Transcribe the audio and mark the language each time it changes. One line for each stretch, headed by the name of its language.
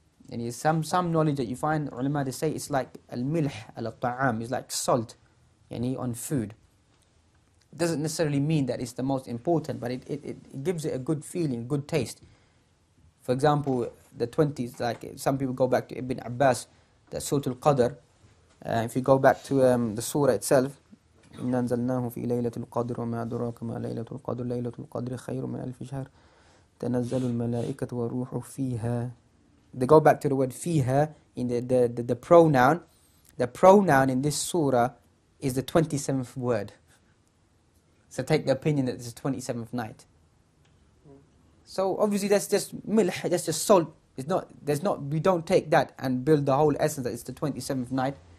English: And it's some knowledge that you find, ulama, they say it's like al-milh al-ta'am, it's like salt on food. It doesn't necessarily mean that it's the most important, but it gives it a good feeling, good taste. For example, the 20s, like some people go back to Ibn Abbas, the Surat Al Qadr.
Arabic: If you go back to the surah itself, إِنَّا أَنزَلْنَاهُ فِي لَيْلَةِ الْقَدْرِ وَمَا أَدْرَاكَ مَا لَيْلَةُ الْقَدْرِ لَيْلَةُ الْقَدْرِ خَيْرٌ مِنْ أَلْفِ شَهْرٍ تَنَزَّلُ الْمَلَائِكَةُ وَالرُّوحُ فِيهَا.
English: They go back to the word fiha in the pronoun. The pronoun in this surah is the 27th word. So take the opinion that it's the 27th night. So obviously that's just milh, that's just salt It's not, we don't take that and build the whole essence that it's the 27th night.